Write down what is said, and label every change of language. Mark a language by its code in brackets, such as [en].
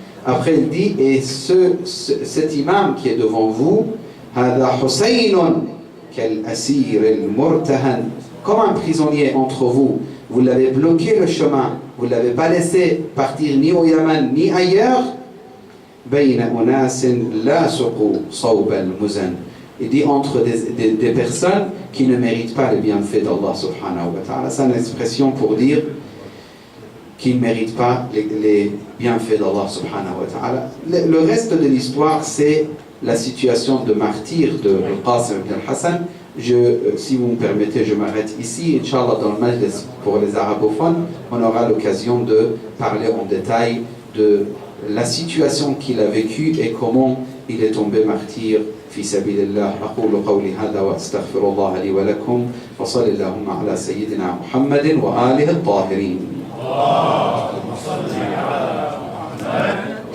[fr] Après il dit et cet imam qui est devant vous, [ar] هذا حسين كالأسير المرتهن, [fr] comme un prisonnier entre vous. Vous l'avez bloqué le chemin, vous ne l'avez pas laissé partir ni au Yaman ni ailleurs. [ar] بين أناس لا سقوا صوب المزن. [fr] Il dit entre des personnes qui ne méritent pas les bienfaits d'Allah subhanahu wa ta'ala. C'est une expression pour dire qu'ils ne méritent pas les bienfaits d'Allah subhanahu wa ta'ala. Le reste de l'histoire, c'est la situation de martyr de Qasim ibn al-Hassan. Si vous me permettez, je m'arrête ici. Inch'Allah, dans le majlis pour les arabophones, on aura l'occasion de parler en détail de la situation qu'il a vécue et comment il est tombé martyr. [ar] في سبيل الله. أقول قولي هذا وأستغفر الله لي ولكم وصل اللهم على سيدنا محمد وآله الطاهرين. اللهم صل على محمد.